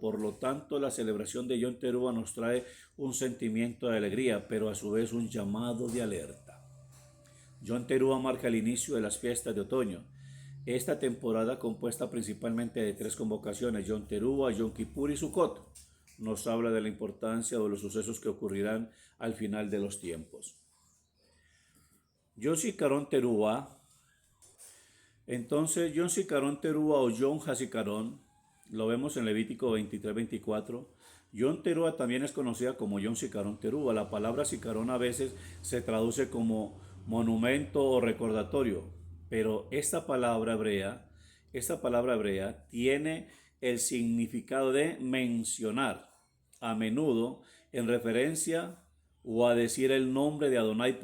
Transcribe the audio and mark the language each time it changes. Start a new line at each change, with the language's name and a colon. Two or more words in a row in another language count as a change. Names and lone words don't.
Spanish: Por lo tanto, la celebración de Yom Teruah nos trae un sentimiento de alegría, pero a su vez un llamado de alerta. Yom Teruah marca el inicio de las fiestas de otoño. Esta temporada, compuesta principalmente de tres convocaciones, Yom Teruah, Yom Kippur y Sukkot, nos habla de la importancia de los sucesos que ocurrirán al final de los tiempos. Yom Zikaron Teruah, entonces Yom Zikaron Teruah o Yom HaZikaron, lo vemos en Levítico 23:24. Yom Teruah también es conocida como Yom Zikaron Teruah. La palabra Zikaron a veces se traduce como monumento o recordatorio, pero esta palabra hebrea tiene el significado de mencionar, a menudo en referencia o a decir el nombre de Adonai.